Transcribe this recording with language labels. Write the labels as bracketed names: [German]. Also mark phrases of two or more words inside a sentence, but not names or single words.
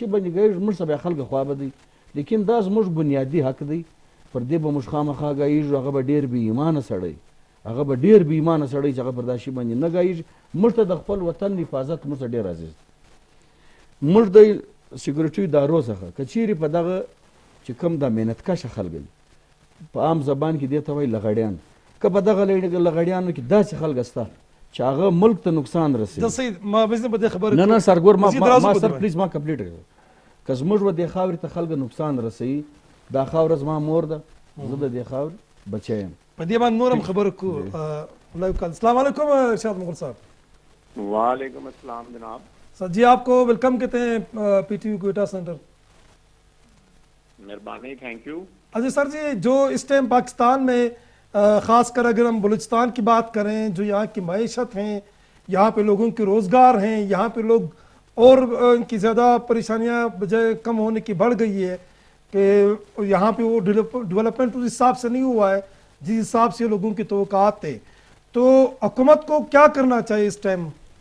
[Pashto] باندې ګایږو موږ ته بیا خلکو خوا به دی لیکن دا زموږ بنیادي حق دی پر دې به موږ خامخا ګایږو هغه به ډېر بې ایمانه سړی هغه به ډېر بې ایمانه سړی چې هغه پر دا شي باندې نه ګایږي موږ ته د خپل وطن حفاظت موږ ته ډېر عزیز دی موږ د سیکورټي ادارو څخه که چیرې په دغه چې کوم دا محنتکشه خلک دي په عام زبان کې دې ته وایي لغړیان که په دغه لغړیانو کې داسې خلک شته چې هغه ملک ته نقصان رسوي ما بزنه په دې خبره نه سر ګور ما سر پلیز ما کمپلیټ کړم که زموږ به دې خاورې ته خلک نقصان رسوي دا خاوره زما مور ده زه د دې خاورې بچی یم په دې باندې نور هم خبره کو [Arabic] السلام علیکم [Pashto] ارشاد مغل صاحب [Arabic] وعلیکم السلام جناب [Urdu] سر جی آپ کو ویلکم کہتے ہیں پی ٹی وی کوئٹہ سینٹر مہربانی [English] thank you [Urdu] اچھا سر جی جو اس ٹائم پاکستان میں خاص کر اگر ہم بلوچستان کی بات کریں جو یہاں کی معیشت ہیں یہاں پہ لوگوں کے روزگار ہیں یہاں پہ لوگ اور ان کی زیادہ پریشانیاں بجائے کم ہونے کی بڑھ گئی ہے کہ یہاں پہ وہ ڈیولپمنٹ اس حساب سے نہیں ہوا ہے جس حساب سے لوگوں کی توقعات تھے تو حکومت کو کیا کرنا چاہیے اس ٹائم؟